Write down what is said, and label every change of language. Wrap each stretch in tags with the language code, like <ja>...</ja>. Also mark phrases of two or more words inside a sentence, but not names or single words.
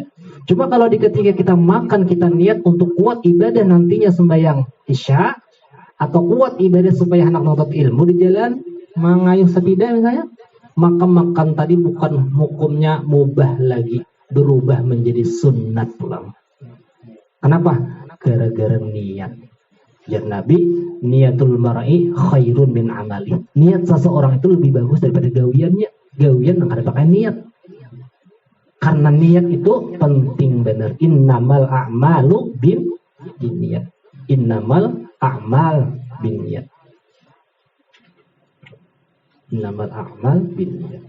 <bjn>Cuma kalau ketika kita makan, kita niat untuk kuat ibadah nantinya sembahyang Isya, atau kuat ibadah supaya anak nuntut ilmu di jalan mengayuh sepeda misalnya, maka makan tadi bukan hukumnya mubah lagi, berubah menjadi sunnat pulang. Kenapa? Gara-gara niat. Ya Nabi,</bjn> <ar>نية المرء خير من عمله.</ar> <bjn>Niat seseorang itu lebih bagus daripada gawiannya. Gawian yang ada pakai niat. Karena niat itu penting benar.</bjn> <ar>إنما الأعمال بالنية. إنما الأعمال بالنية. إنما الأعمال بالنية.</ar>